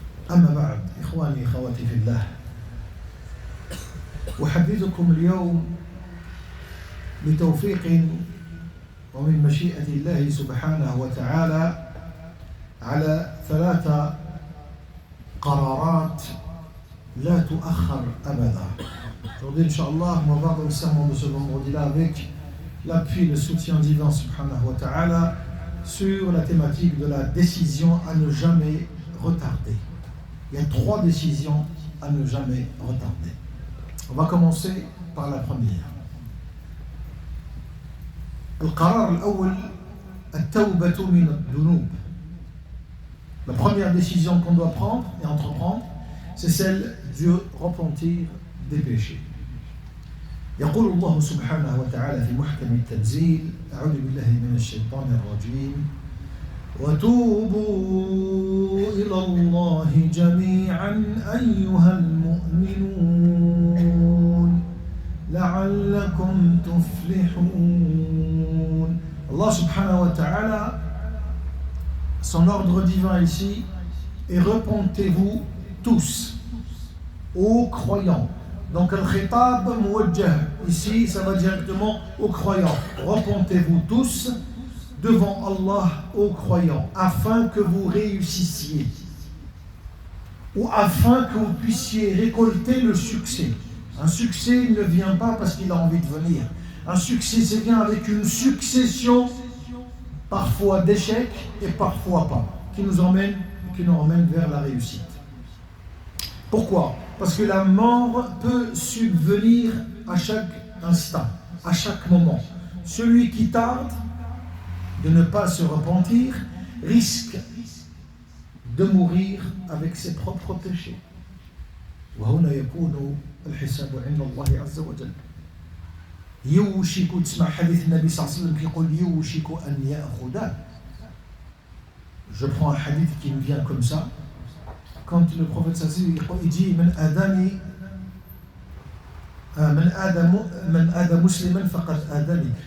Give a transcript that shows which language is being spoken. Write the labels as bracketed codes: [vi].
[ar] أما بعد إخواني أخواتي في الله، أحدثكم اليوم بتوفيق ومن مشيئة الله سبحانه وتعالى على 3 قرارات لا تؤخر أبدا. [fr] Aujourd'hui, Inch'Allah, on va voir récemment de ce vendredi-là avec l'appui, le soutien divin subhanahu wa ta'ala sur la thématique de la décision à ne jamais retarder. Il y a 3 décisions à ne jamais retarder. On va commencer par la première. [ar] القرار الأول التوبة من الذنوب. [fr] La première décision qu'on doit prendre et entreprendre, c'est celle de repentir des péchés. [ar] يقول الله سبحانه وتعالى في محكم التنزيل: أعوذ بالله من الشيطان الرجيم وتوبوا إلى الله جميعا أيها المؤمنون لعلكم تفلحون. [fr] Allah subhanahu wa ta'ala, son ordre divin ici est: repentez-vous tous, aux croyants. Donc [ar] al-khitab muwajjah [fr] ici, ça va directement aux croyants. Repentez-vous tous devant Allah aux croyants, afin que vous réussissiez, ou afin que vous puissiez récolter le succès. Un succès ne vient pas parce qu'il a envie de venir. Un succès, c'est vient avec une succession, parfois d'échecs et parfois pas, qui nous emmène vers la réussite. Pourquoi? Parce que la mort peut subvenir à chaque instant, à chaque moment. Celui qui tarde de ne pas se repentir risque de mourir avec ses propres péchés. [ar] وهنا يكون الحساب عند الله عز وجل. يوشك، تسمع حديث النبي صلى الله عليه وسلم يقول يوشك أن يأخذ. [fr] Je prends un hadith qui me vient comme ça. Quand le prophète sallallahu alayhi wa sallam dit [ar] من آدى مسلما فقد آداني.